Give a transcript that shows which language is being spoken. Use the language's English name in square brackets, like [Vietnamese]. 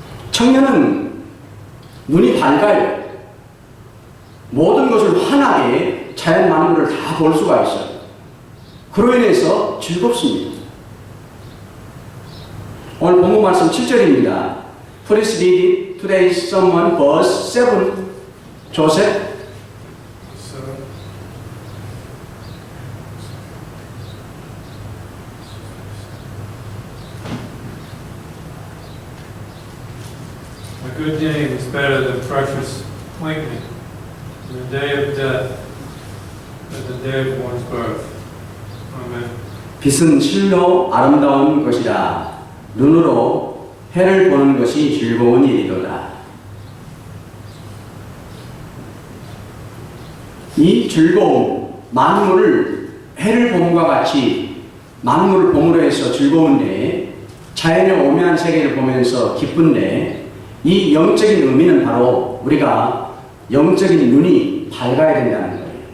[Korean] 청년은 눈이 밝아요. 모든 것을 환하게 자연 만물을 다 볼 수가 있어요. 그로 인해서 즐겁습니다. 오늘 본문 말씀 7절입니다. [English] Please read today's sermon verse 7. [Korean] 조셉. [English] A good name is better than precious ointment, in the day of death, than the day of one's birth. Amen. [Korean] 빛은 실로 아름다운 것이라 눈으로 해를 보는 것이 즐거운 일이로다. 이 즐거움, 만물을 해를 봄과 같이 만물을 봄으로 해서 즐거운데, 자연의 오묘한 세계를 보면서 기쁜데, 이 영적인 의미는 바로 우리가 영적인 눈이 밝아야 된다는 거예요.